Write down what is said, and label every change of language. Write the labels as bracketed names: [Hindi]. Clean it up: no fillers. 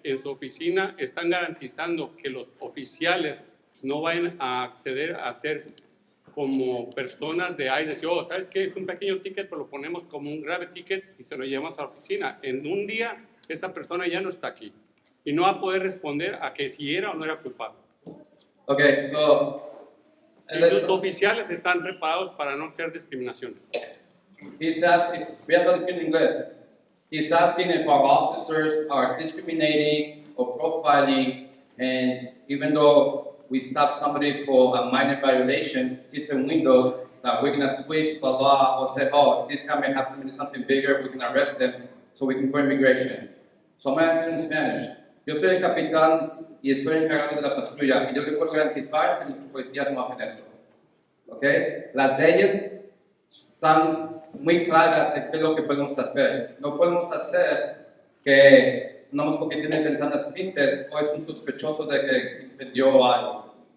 [Spanish] En su oficina están garantizando que los oficiales no vayan a acceder a ser como personas de ahí, decir, oh, ¿sabes qué? Es un pequeño ticket, pero lo ponemos como un grave ticket y se lo llevamos a la oficina. En un día, esa persona ya no está aquí y no va a poder responder a que si era o no era culpable. [English] Okay, so... [Spanish] Y los oficiales están preparados para no hacer discriminaciones. [English] He's asking, we have to speak in English. He's asking if our officers are discriminating or profiling, and even though we stop somebody for a minor violation, tinted windows, that we're going to twist the law or say, oh, this guy may have committed something bigger, we can arrest them so we can go immigration. So I'm going to answer in Spanish. [Spanish] Yo soy el capitán y estoy encargado de la patrulla, y yo le puedo garantizar que nuestros policías no hacen eso. ¿Okay? Las leyes están muy claras en qué es lo que podemos hacer. No podemos hacer que, no más porque tiene ventanas tintes, o es un sospechoso de que incendió algo.